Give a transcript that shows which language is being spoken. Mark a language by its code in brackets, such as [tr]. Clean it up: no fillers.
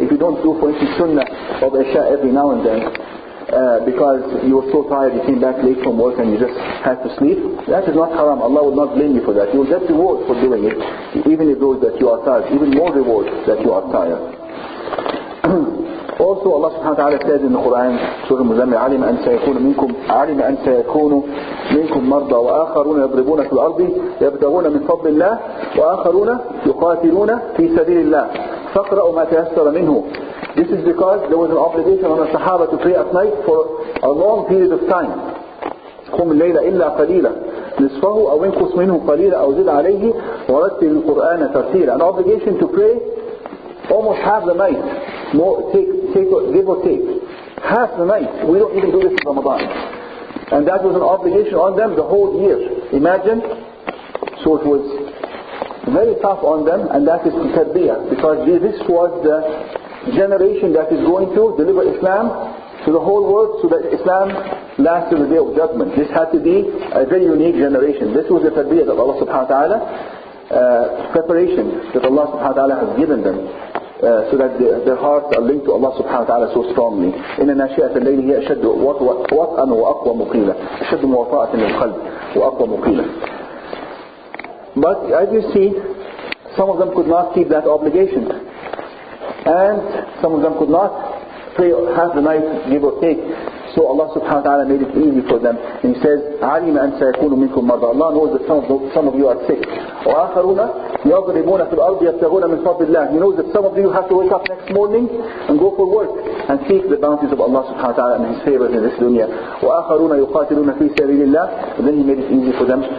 [en] If you don't do, for instance, sunnah of Isha every now and then, because you were so tired, you came back late from work and you just had to sleep, that is not haram. Allah will not blame you for that. You will get reward for doing it, even if those that you are tired, even more reward that you are tired. Also Allah subhanahu wa ta'ala says in the Quran, Surah Al-Muzammil, [ar] علم أن سيكون منكم مرضى وآخرون يضربون في الأرض يبتغون من فضل الله وآخرون يقاتلون في سبيل الله فاقرأوا ما تيسر منه. [en] This is because there was an obligation on the Sahaba to pray at night for a long period of time. [ar] قم الليل إلا قليلا نصفه أو انقص منه قليلا أو زد عليه ورتل القرآن ترتيلا. [en] An obligation to pray almost half the night, give or take, half the night. We don't even do this in Ramadan, and that was an obligation on them the whole year. Imagine. So it was very tough on them, and that is tarbiyah, because this was the generation that is going to deliver Islam to the whole world, so that Islam lasts till the day of judgment. This had to be a very unique generation. This was the tarbiyah that Allah subhanahu wa ta'ala, preparation that Allah subhanahu wa ta'ala has given them. So that their hearts are linked to Allah subhanahu wa ta'ala so strongly. [ar] إن ناشئة الليل هي أشد وطئا وأقوى مقيلة أشد مواطأة للقلب وأقوى مقيلة. [en] But as you see, some of them could not keep that obligation, and some of them could not pray half the night, give or take. So Allah subhanahu wa ta'ala made it easy for them. And He says, [ar] عَلِمَ أَنْ سَيَكُونُ مِنْكُمْ مَرْضَى. [en] Allah knows that some of you are sick. [ar] وَآخَرُونَ يَضْرِبُونَ فِي الْأَرْضِ يَبْتَغُونَ مِنْ فَضْلِ اللَّهِ. [en] He knows that some of you have to wake up next morning and go for work and seek the bounties of Allah subhanahu wa ta'ala and His favors in this dunya. [ar] وَآخَرُونَ يُقَاتِلُونَ فِي سَبِيلِ اللَّهِ. [en] And then He made it easy for them.